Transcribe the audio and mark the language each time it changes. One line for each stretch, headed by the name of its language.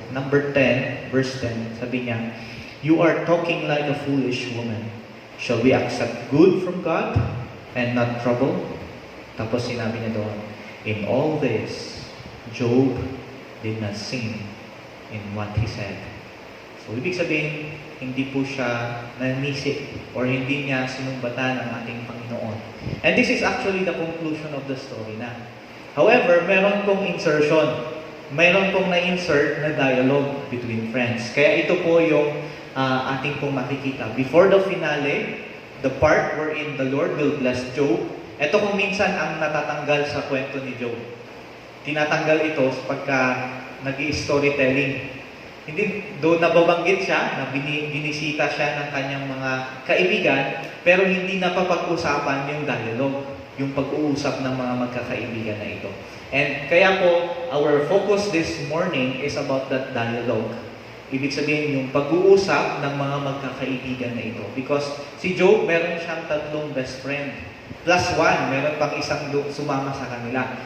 English: Number 10, verse 10,
Filipino: sabi niya,
English: "You are talking like a foolish woman. Shall we accept good from God and not trouble?"
Filipino: Tapos sinabi niya doon,
English: "In all this, Job did not sin in what he said."
Filipino: So, ibig sabihin, hindi po siya nanisip or hindi niya sinumbatan ang ating Panginoon.
English: And this is actually the conclusion of the story na. However,
Filipino: meron pong
English: insertion.
Filipino: Meron pong na-insert na dialogue between friends. Kaya ito po yung ating pong makikita.
English: Before the finale, the part wherein the Lord will bless Job,
Filipino: ito kung minsan ang natatanggal sa kwento ni Job. Tinatanggal ito pagka nag-i-storytelling. Hindi, doon nababanggit siya, na binisita siya ng kanyang mga kaibigan, pero hindi napapag-usapan yung dialogue, yung pag-uusap ng mga magkakaibigan na ito.
English: And
Filipino: kaya po,
English: our focus this morning is about that dialogue.
Filipino: Ibig sabihin yung pag-uusap ng mga magkakaibigan na ito. Because si Job, meron siyang 3 best friend. Plus 1, meron pang isang sumama sa kanila.